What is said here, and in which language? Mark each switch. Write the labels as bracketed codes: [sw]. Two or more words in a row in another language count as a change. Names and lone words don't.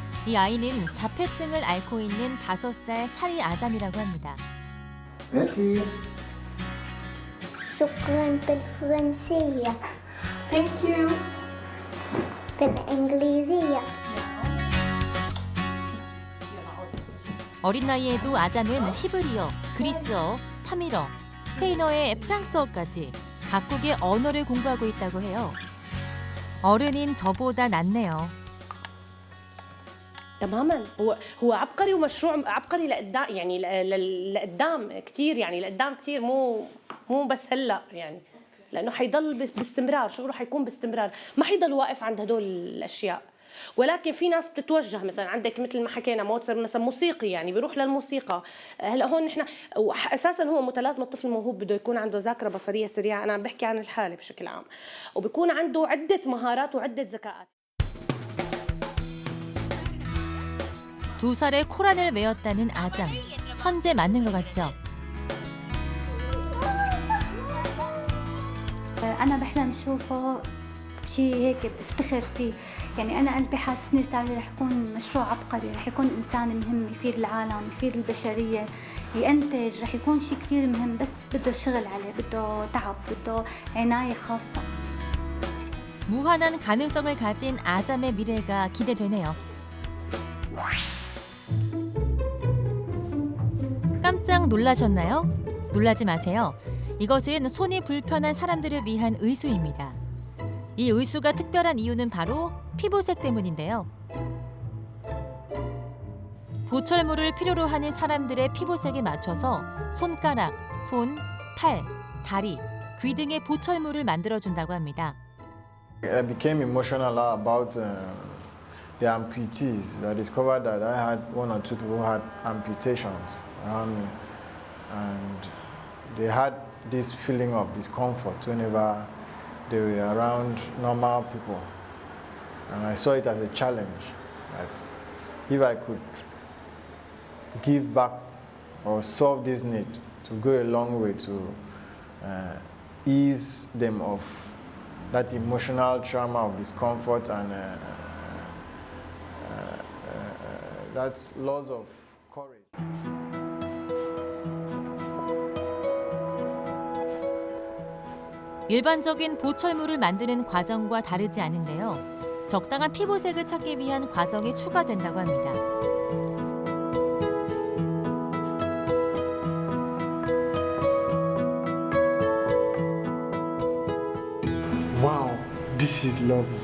[ko] 이 아이는 자폐증을 앓고 있는 5살 사리 아잠이라고 합니다. [fr] Merci. [ar] شكرا بالفرنسية. [en] Thank you. [ar] بالإنجليزية. [ko] 어린 나이에도 아잠은 히브리어, 그리스어, 타밀어, 스페인어에 프랑스어까지 각국의 언어를 공부하고 있다고 해요. 어른인 저보다 낫네요. [ar] تماما هو عبقري ومشروع عبقري لقدام يعني لقدام كثير يعني لقدام كثير مو بس هلا يعني لانه حيضل باستمرار شغله حيكون باستمرار ما حيضل واقف عند هدول الاشياء ولكن في ناس بتتوجه مثلا عندك مثل ما حكينا موتسر مثلا موسيقي يعني بيروح للموسيقى هلا هون نحن اساسا هو متلازمه الطفل الموهوب بده يكون عنده ذاكره بصريه سريعه انا عم بحكي عن الحاله بشكل عام وبيكون عنده عده مهارات وعده ذكاءات [ko] 2살에 코란을 외웠다는 아잠. 천재 맞는 것 같죠? [ar] أنا بحلم شوفه شيء هيك بفتخر فيه يعني أنا قلبي حاسسني ساري رح يكون مشروع عبقري رح يكون إنسان مهم يفيد العالم يفيد البشرية ينتج رح يكون شيء كثير مهم بس بده شغل عليه بده تعب بده عناية خاصة [ko] 무한한 가능성을 가진 아잠의 미래가 기대되네요. 깜짝 놀라셨나요? 놀라지 마세요. 이것은 손이 불편한 사람들을 위한 의수입니다. 이 의수가 특별한 이유는 바로 피부색 때문인데요. 보철물을 필요로 하는 사람들의 피부색에 맞춰서 손가락, 손, 팔, 다리, 귀 등의 보철물을 만들어준다고 합니다. [en] I became emotional about the amputees. I discovered that I had one or two people who had amputations around me, and they had this feeling of discomfort whenever they were around normal people. And I saw it as a challenge that if I could give back or solve this need to go a long way to ease them of that emotional trauma of discomfort and that loss of courage. [ko] 일반적인 보철물을 만드는 과정과 다르지 않은데요. 적당한 피부색을 찾기 위한 과정이 추가된다고 합니다. [en] Wow, this is lovely.